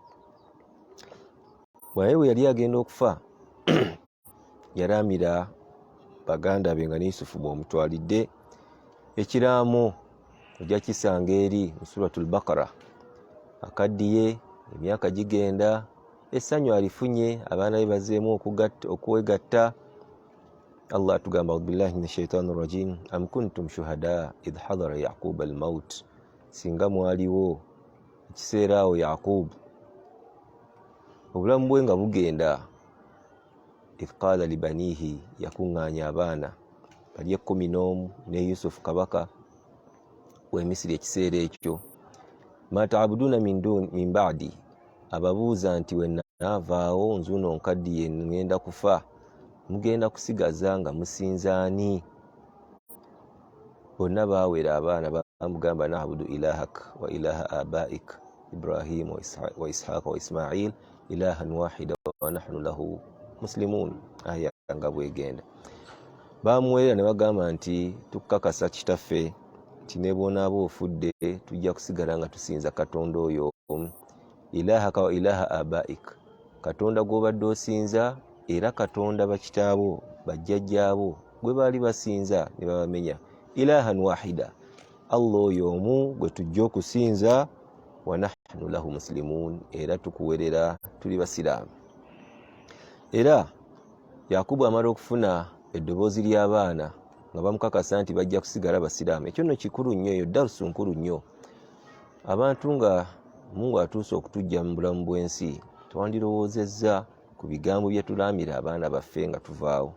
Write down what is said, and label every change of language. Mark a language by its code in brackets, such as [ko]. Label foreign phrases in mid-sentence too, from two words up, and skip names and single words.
[lg] Bwaye bwe yali agenda okufa yalaamira baganda be nga ne Yusufu bw'omutwalidde. Ekiraamo ojja kisanga eri mu Suratul Baqara. Akaddiye, emyaka gigenda, essanyu alifunye, abaana be bazzeemu okwegatta. [ar] Allah atugamba بالله من الشيطان الرجيم أم كنتم شهداء إذ حضر يعقوب الموت. [lg] Singa mwaliwo ekiseera awo Yaqubu obulamu bwe nga bugenda, [ar] إذ قال لبنيه, [lg] yakuŋŋaanya abaana bali 11 ne Yusufu kabaka w'e Misiri ekiseera ekyo. [ar] ما تعبدون من بعدي, [lg] ababuuza nti we naavaawo nzuuno nkaddiye ngenda kufa, mugenda kusigaza nga musinza ani? Bonna baawera abaana bamugamba [ar] نعبد إلهك وإله آبائك إبراهيم وإسحاق وإسماعيل إلها واحدا ونحن له مسلمون. [lg] Aya nga bwegenda bamuweerera ne bagamba nti tukakasa kitaffe nti ne bw'onaaba ofudde tujja kusigala nga tusinza Katonda oyo omu, [ar] إلهك وإله آبائك, [lg] Katonda gw'obadde osinza era Katonda bakitaabo bajjajjaabo gwe baali basinza ne babamenya. [ar] إلها واحدا, [lg] Allah oyo omu gwe tujja okusinza [ar] ونحن له مسلمون, [lg] era tukuwerera tuli basiraamu. Era Yakubu amala okufuna eddoboozi ly'abaana nga bamukakasa nti bajja kusigala basiraamu, ekyo nno kikulu nnyo, eyo darusu nkulu nnyo. Abantu nga Mungu atuuse okutujja mu bulamu bw'ensi, twandirowoozezza ku bigambo bye tulaamira abaana baffe nga tuvaawo.